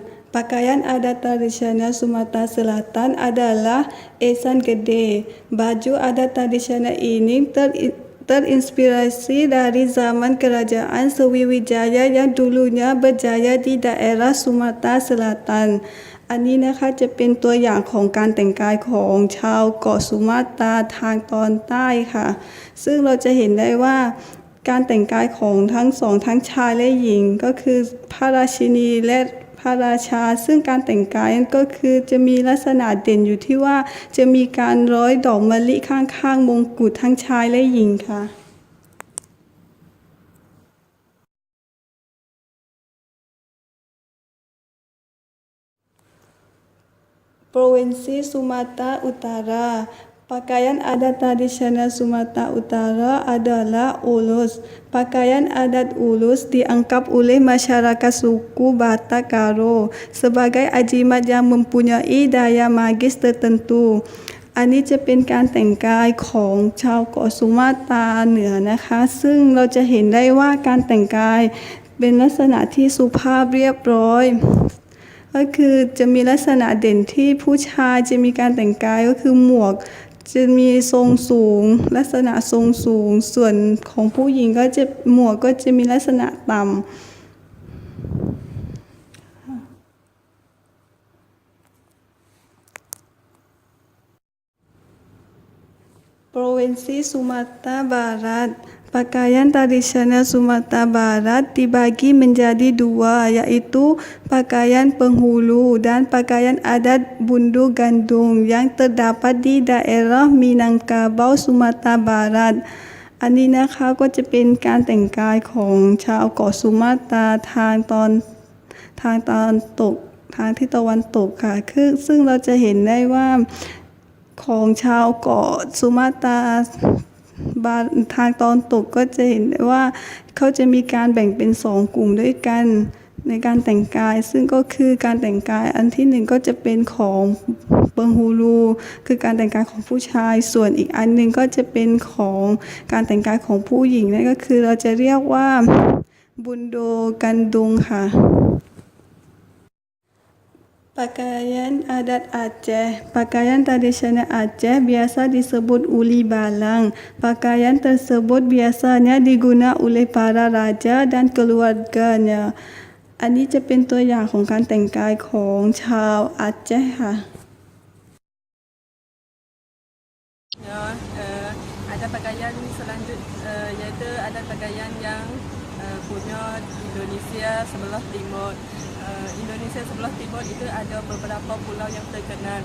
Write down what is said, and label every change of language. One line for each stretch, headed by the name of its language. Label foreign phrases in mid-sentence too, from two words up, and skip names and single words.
Indonesian: Pakaian adat tradisional Sumatera Selatan adalah esan gede. Baju adat tradisional ini terinspirasi dari zaman kerajaan Sriwijaya yang dulunya berjaya di daerah Sumatera Selatan.
Thai: อันนี้นะคะจะเป็นตัวอย่างของการแต่งกายของชาวเกาะสุมาตราทางตอน ใต้ค่ะ ซึ่งเราจะเห็นได้ว่าการแต่งกายของทั้งสองทั้งชายและหญิงก็คือพระราชินีและพระราชาซึ่งการแต่งกายก็คือจะมีลักษณะเด่นอยู่ที่ว่าจะมีการร้อยดอกมะลิข้างๆมงกุฎทั้งชายและหญิงค่ะ
Indonesian: Provinsi Sumatera Utara. Pakaian adat tradisional Sumatera Utara adalah ulus. Pakaian adat ulus dianggap oleh masyarakat suku Batak Karo sebagai ajimat yang mempunyai daya magis tertentu.
Thai: อันนี้จะเป็นการแต่งกายของชาวเกาะสุมาตราเหนือนะคะ ซึ่งเรา จะเห็นได้ว่าการแต่งกายเป็นลักษณะที่สุภาพเรียบร้อย ก็คือจะมีลักษณะเด่นที่ผู้ชายจะมีการแต่งกายก็คือหมวกจะมีทรงสูงลักษณะทรงสูงส่วนของผู้หญิงก็จะหมวกก็จะมีลักษณะต่ำ
Indonesian: Provinsi Sumatera Barat. Pakaian tradisional Sumatera Barat dibagi menjadi dua, yaitu pakaian penghulu dan pakaian adat Bundu Gandung yang terdapat di daerah Minangkabau, Sumatera Barat.
Thai: อันนี้นะคะก็จะเป็นการแต่งกายของชาวเกาะสุมาตราทางตอนตกทางที่ตะวันตกค่ะ ซึ่งเราจะเห็นได้ว่าของชาวเกาะสุมาตราทางตอนตกก็จะเห็นได้ว่า เขาจะมีการแบ่งเป็น2กลุ่มด้วยกันในการแต่งกายซึ่งก็คือการแต่งกายอันที่1ก็จะเป็นของเปิงฮูลูคือการแต่งกายของผู้ชายส่วนอีกอันนึงก็จะเป็นของการแต่งกายของผู้หญิงนั่นก็คือเราจะเรียกว่าบุนโดกันดุงค่ะ
Indonesian: Pakaian adat Aceh. Pakaian tradisional Aceh biasa disebut uli balang. Pakaian tersebut biasanya digunakan oleh para raja dan keluarganya.
Thai: อันนี้จะเป็นตัวอย่างของการแต่งกายของชาวอาเจค่ะ
Indonesian: Ada pakaian selanjutnya iaitu ada pakaian yang punya Indonesia sebelah timur. Indonesia sebelah timur itu ada beberapa pulau yang terkenal.